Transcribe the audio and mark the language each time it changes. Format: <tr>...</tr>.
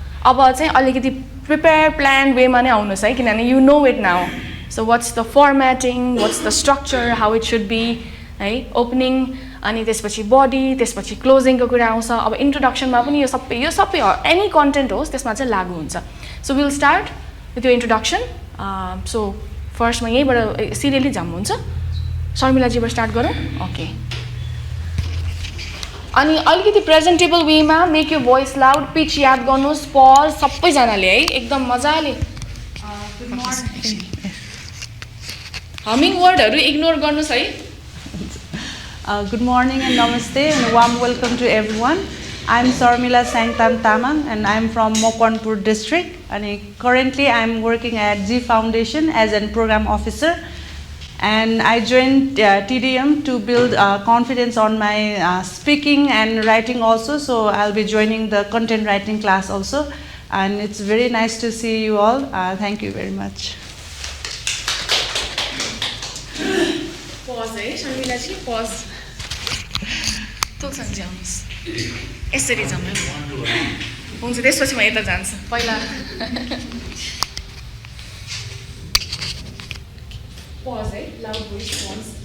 <ne>अब चाहिँ अलिकति प्रिपेयर प्लान वेमा नै आउनुहोस् है किनभने you know it now so what's the formatting what's the structure how it should be है ओपनिङ अनि त्यसपछि बडी त्यसपछि क्लोजिङको कुरा आउँछ अब इन्ट्रोडक्सनमा पनि यो सबै एनी कन्टेन्ट होस् त्यसमा चाहिँ लागु हुन्छ सो विल स्टार्ट विथ यो इन्ट्रोडक्सन सो फर्स्टमा यहीँबाट सिरियली जाम हुन्छ शर्मिलाजीबाट स्टार्ट गरौँ ओके अनि अलिकति प्रेजेन्टेबल वेमा मेक यो भोइस लाउड पिच याद गर्नुहोस् पज सबैजनाले है एकदम मजाले हमिङ वर्डहरू इग्नोर गर्नुहोस् है</ne> <en>Good morning and namaste and a warm welcome to everyone. I'm Sarmila Sangtam Tamang and I'm from Mokwanpur district and currently I'm working at G Foundation as a program officer and I joined TDM to build confidence on my speaking and writing also, so I'll be joining the content writing class also and it's very nice to see you all. Thank you very much.</en> <ne>Pause है शर्मिलाजी pause तोसँग जानुहोस् यसरी जाउँ हुन्छ त्यसपछि म यता जान्छु पहिला पज है लाउड भोइस पज</ne>